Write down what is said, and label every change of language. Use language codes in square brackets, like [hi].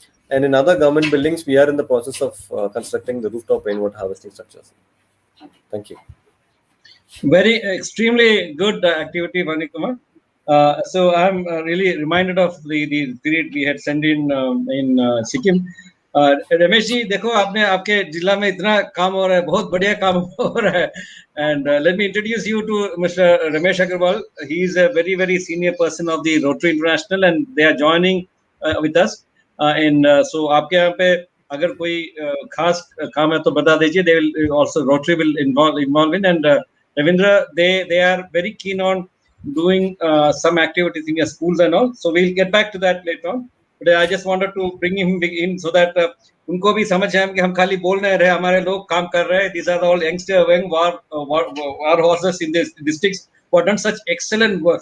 [en] And in other government buildings, we are in the process of constructing the rooftop rainwater harvesting structures. Thank you. Very extremely good activity, Vanik Kumar. So I'm really reminded of the period we had sent in Sikkim. [hi] Ramesh ji देखो आपने आपके जिला में इतना काम हो रहा है, बहुत बढ़िया काम हो रहा है. [en] And let me introduce you to Mr. Ramesh Agarwal. He is a very senior person of the Rotary International and they are joining with us. [hi] So आपके यहाँ पे अगर कोई खास काम है तो बता दीजिए. [en] They will also Rotary will involve in, and Ravindra, they are very keen on doing some activities in your schools and all. So we'll get back to that later on. But I just wanted to bring him in so that [hi] उनको भी समझ आए कि हम खाली बोल नहीं रहे, हमारे लोग काम कर रहे हैं. [en] These are all youngster war horses in this districts who have done such excellent work.